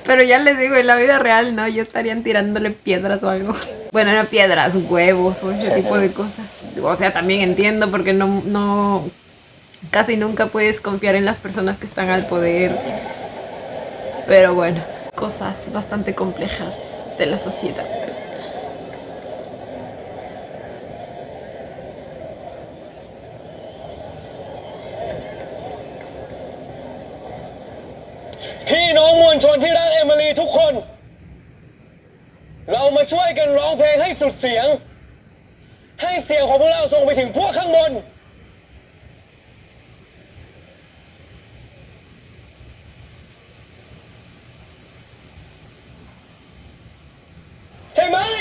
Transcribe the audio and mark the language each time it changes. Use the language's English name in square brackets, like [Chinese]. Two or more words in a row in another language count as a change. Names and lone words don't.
[Spanish] Pero ya les digo, en la vida real no, ya estarían tirándole piedras o algo. Bueno, no piedras, huevos o ese tipo de cosas. O sea, también entiendo porque no casi nunca puedes confiar en las personas que están al poder. Pero bueno, cosas bastante complejas de la sociedad. [Thai] พี่น้องมวลชนที่รักเอ มิลีทุกคน เรามาช่วยกันร้องเพลงให้สุดเสียง ให้เสียงของพวกเราส่งไปถึงพวกข้างบน ใช่ไหม